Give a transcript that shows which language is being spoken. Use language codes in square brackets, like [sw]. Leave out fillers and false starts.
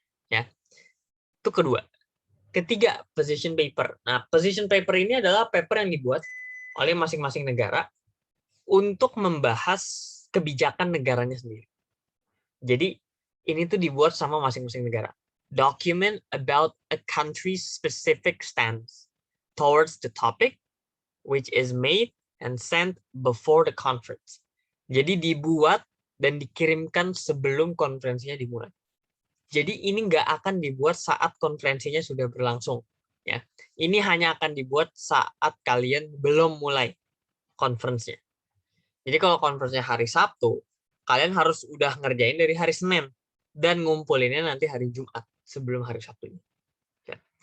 [id] Ya, itu kedua. Ketiga, position paper. Nah, position paper ini adalah paper yang dibuat oleh masing-masing negara untuk membahas kebijakan negaranya sendiri. Jadi, ini tuh dibuat sama masing-masing negara. [en] Document about a country's specific stance towards the topic, which is made and sent before the conference. [id] Jadi dibuat dan dikirimkan sebelum konferensinya dimulai. Jadi ini nggak akan dibuat saat konferensinya sudah berlangsung. Ya, ini hanya akan dibuat saat kalian belum mulai konferensinya. Jadi kalau konferensinya hari Sabtu, kalian harus udah ngerjain dari hari Senin dan ngumpulinnya nanti hari Jumat sebelum hari Sabtu. Ya.